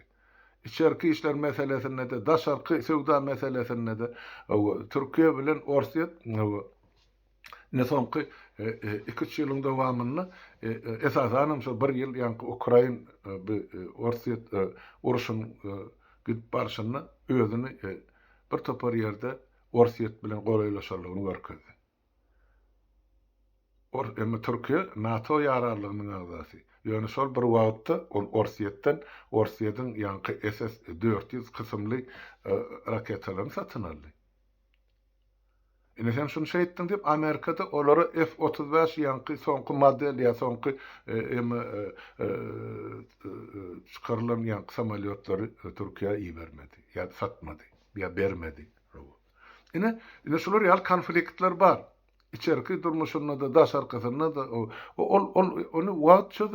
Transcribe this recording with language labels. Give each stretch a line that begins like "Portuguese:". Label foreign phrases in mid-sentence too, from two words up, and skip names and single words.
Turkmen: İçerki işler meselesinde de, daşarkı söwda meselesinde de Türkiýe bilen Orsiýet ne soňky 2-3 ýylyň dowamyny esasanam şu 1 ýyl ýa-ni Ukrain Orsiýet uruşyny gidip barşyny özüni bir topar ýerde Orsiýet bilen golaylaşarlygyny görkezdi. Emma Türkiýe NATO ýararlygynyň agzasy. Ýöne şol bir wagtda Orsiýetden Orsiýetin ýanky SS-400 kysymly raketalaryny satyn aldy. Sen şunu şey ettin deyip Amerika'da olara F-35 ýanky soňky model ýa soňky çıkarılan ýanky samolyotları Türkiýe iýermedi ýa satmady ýa bermedi. Ine şolar ýaly konfliktler bar. İçerki durmuşunda da daşarkasynda da onu wagt çözer.